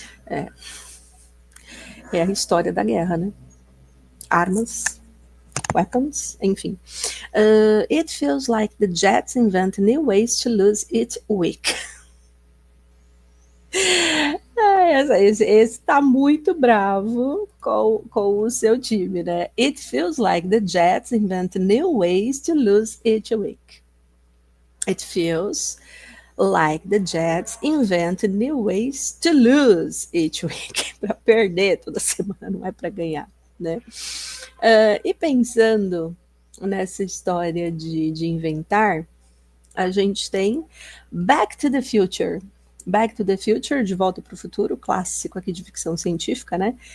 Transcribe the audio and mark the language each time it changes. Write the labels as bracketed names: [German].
[Portuguese] É a história da guerra, né? Armas, weapons, enfim. [English] It feels like the Jets invent new ways to lose each week. [Portuguese] Esse tá muito bravo com o seu time, né? [English] It feels like the Jets invent new ways to lose each week. It feels like the Jets invent new ways to lose each week. [Portuguese] Para perder toda semana, não é para ganhar, né? E pensando nessa história de inventar, a gente tem Back to the Future. Back to the Future, De Volta para o Futuro, clássico aqui de ficção científica, né?